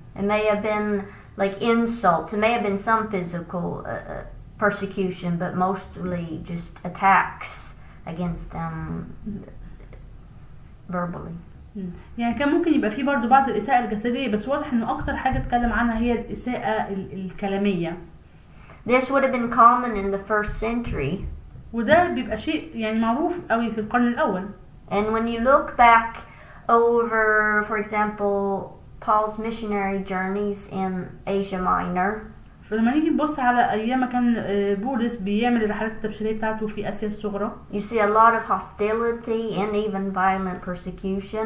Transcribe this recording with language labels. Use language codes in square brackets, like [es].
[en] It may have been like insults. It may have been some physical persecution, but mostly just attacks against them verbally. [ar] يعني كان ممكن يبقى فيه برضو بعض الإساءة الجسدية، بس واضح انه اكتر حاجة اتكلم عنها هي الإساءة الكلامية. [en] This would have been common in the first century. [ar] وده بيبقى شيء يعني معروف قوي في القرن الأول. [en] And when you look back over, for example, Paul's missionary journeys in Asia Minor. [ar] فلما نيجي نبص على ايام ما كان بولس بيعمل الرحلات التبشيريه بتاعته في اسيا الصغرى، [en] you see a lot of hostility and even violent persecution.